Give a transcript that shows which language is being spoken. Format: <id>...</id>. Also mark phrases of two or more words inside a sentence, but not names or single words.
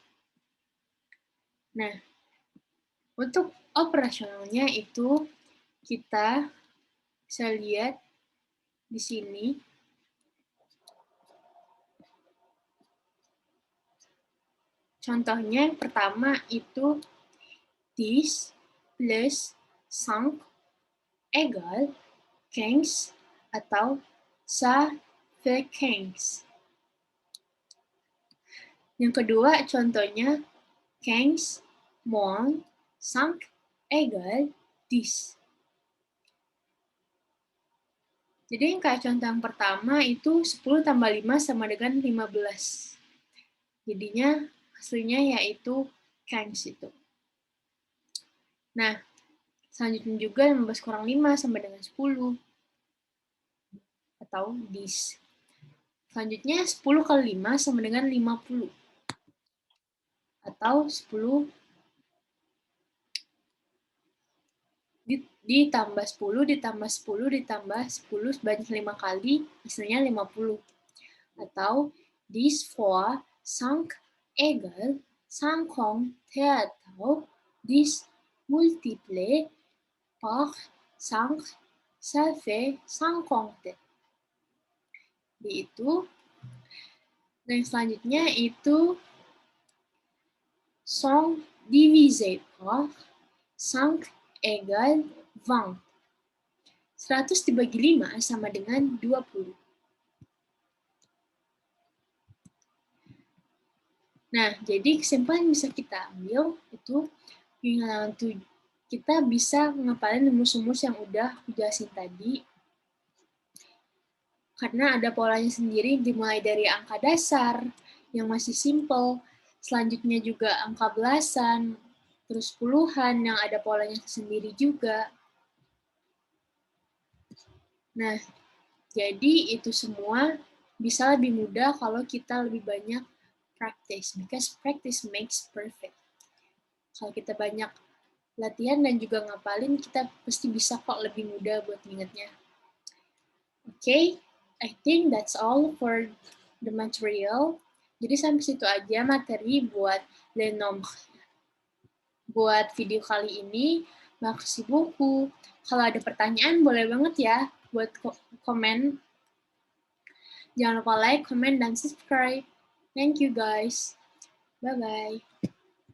<id>Nah, untuk operasionalnya itu kita bisa lihat di sini. Contohnya yang pertama itu</id> <fr>10 plus 5 egal 15</fr> <id>atau</id> <fr>ça fait 15.</fr> <id>Yang kedua contohnya</id> <fr>15 moins 5 égale 10.</fr> <id>Jadi yang kayak contoh yang pertama itu 10 tambah 5 sama dengan 15. Jadinya hasilnya yaitu 15 itu. Nah, selanjutnya juga 15 kurang 5 sama dengan 10. Atau 10. Selanjutnya 10 kali 5 sama dengan 50. Atau 10 ditambah 10, ditambah 10, ditambah 10 sebanyak 5 kali, hasilnya 50.</id> <fr>Atau 10 fois 5 égale 50 atau 10 multiplié par 5, ça fait 50.</fr> <id>Jadi itu. Dan selanjutnya itu</id> <fr>100 divisé par 5 égale 20.</fr> <id>100 dibagi 5 sama dengan 20. Nah, jadi kesimpulan yang bisa kita ambil itu kita bisa ngapalin rumus-rumus yang udah aku jelasin tadi. Karena ada polanya sendiri dimulai dari angka dasar yang masih simple, selanjutnya juga angka belasan, terus puluhan yang ada polanya sendiri juga. Nah, jadi itu semua bisa lebih mudah kalau kita lebih banyak</id> <en>practice, because practice makes perfect.</en> <id>Kalau kita banyak latihan dan juga ngapalin, kita pasti bisa kok lebih mudah buat ingetnya.</id> <en>Okay, I think that's all for the material.</en> <id>Jadi sampai situ aja materi buat</id> <fr>le nombre.</fr> <id>Buat video kali ini, makasih buku. Kalau ada pertanyaan boleh banget ya buat komen. Jangan lupa</id> <en>like, comment,</en> <id>dan subscribe.</id> <en>Thank you guys. Bye-bye.</en>